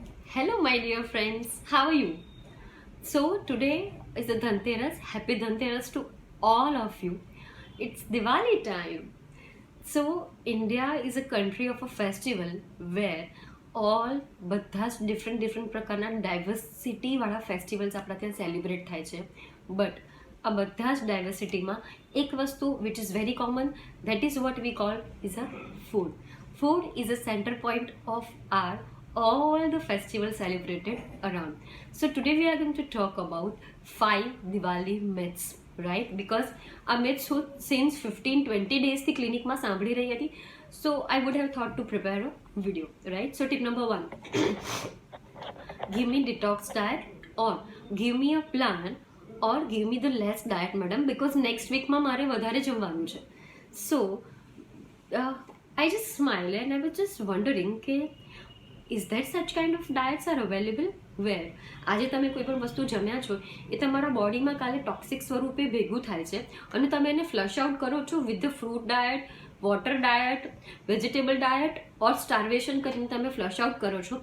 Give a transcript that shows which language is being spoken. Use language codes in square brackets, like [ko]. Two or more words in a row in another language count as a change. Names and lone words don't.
[en] Hello, my dear friends. How are you? So, today is the Dhanteras. Happy Dhanteras to all of you. It's Diwali time. So, India is a country of a festival where all [gu] બધા જ ડિફરન્ટ પ્રકારના ડાયવર્સિટી વાળા ફેસ્ટિવલ્સ આપણા ત્યાં સેલિબ્રેટ થાય છે બટ આ બધા જ ડાયવર્સિટીમાં એક વસ્તુ [en] which is very common that is what we call is a food is a centre point of our all the festivals celebrated around. So today we are going to talk about 5 Diwali myths, right? [gu] Because આ myths હું [en] since 15-20 days [gu] થી ક્લિનિકમાં સાંભળી રહી હતી. [en] So I would have thought to prepare a video, right? So tip number 1, give me detox diet or give me a plan or give me the less diet, madam, because next week [gu] માં મારે વધારે જમવાનું છે. [en] So I just smiled and I was just wondering કે is that such kind of diets are available where [gu] આજે તમે કોઈ પણ વસ્તુ જમ્યા છો એ તમારા બોડીમાં કાલે ટોક્સિક સ્વરૂપે ભેગું થાય છે અને તમે એને ફ્લશ આઉટ કરો છો [en] with the fruit diet, water diet, vegetable diet or starvation [gu] કરીને તમે ફ્લશ આઉટ કરો છો.